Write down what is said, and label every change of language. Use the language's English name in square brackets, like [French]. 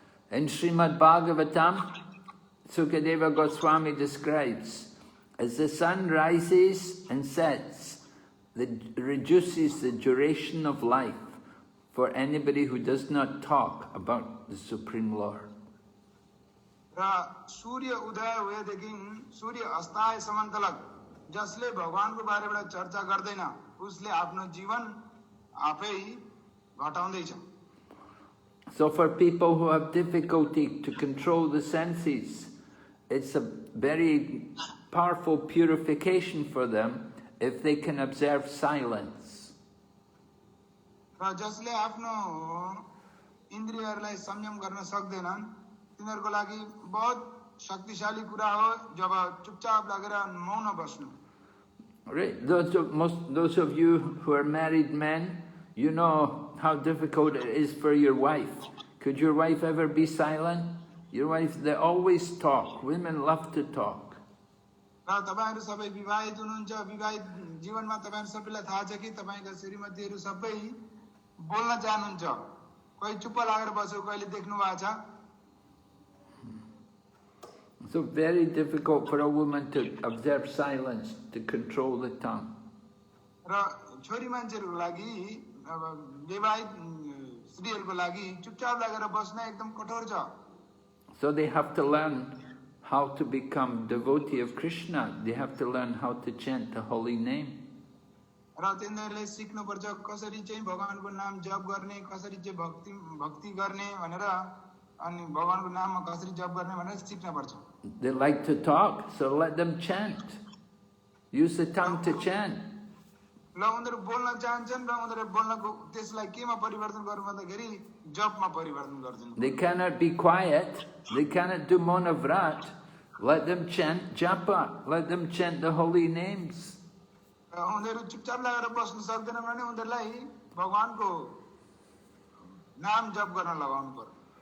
[English] In Srimad Bhagavatam, Sukadeva Goswami describes, as the sun rises and sets, it reduces the duration of life for anybody who does not talk about the Supreme Lord. [Nepali] र सूर्य उदय भएदेखि सूर्य अस्ताएसम्म तलक जसले भगवानको बारेबाट चर्चा गर्दैन उसले आफ्नो जीवन आफै घटाउँदैछ. [English] So for people who have difficulty to control the senses, it's a very powerful purification for them if they can observe silence. [Nepali] र जसले आफ्नो इन्द्रियहरूलाई संयम गर्न सक्दैनन् तिनीहरूको लागि बहुत शक्तिशाली कुरा हो जब चुपचाप लागेर मौन बस्नु. [English] Right. Those of you who are married men, you know how difficult it is for your wife. Could your wife ever be silent? Your wife, they always talk. Women love to talk. [Nepali] र तपाईहरु सबै विवाहित हुनुहुन्छ. विवाहित जीवनमा तपाईहरु सबैलाई थाहा छ कि तपाईका श्रीमतीहरु सबै बोल्न चाहनुहुन्छ. कोही चुप्प लागेर बस्यो कहिले देख्नु भएको छ. [English] So very difficult for a woman to observe silence, to control the tongue. [Nepali] र छोरी मान्छेहरुको लागि विवाहित स्त्रीहरुको लागि चुपचाप लागेर बस्न एकदम कठोर छ. [English] So they have to learn how to become devotee of Krishna. They have to learn how to chant the holy name. [Nepali] र तिनीहरुले सिक्नु पर्छ कसरी चाहिँ भगवानको नाम जप गर्ने, कसरी चाहिँ भक्ति गर्ने भनेर अनि भगवानको नाममा कसरी जप गर्ने भनेर सिक्नु पर्छ. [English] They like to talk, so let them chant. Use the tongue to chant. [Nepali] ल उनीहरू बोल्न चाहन्छन् र उनीहरू बोल्नको त्यसलाई केमा परिवर्तन गर्नु भन्दाखेरि जपमा परिवर्तन गर्छन्। [English] They cannot be quiet. They cannot do monavrat. Let them chant japa. Let them chant the holy names. [Nepali] र उनीहरू चुपचाप लागेर बस्न सक्दैनन् भने उनीहरूलाई भगवानको नाम जप गर्न लगाउनु पर्यो।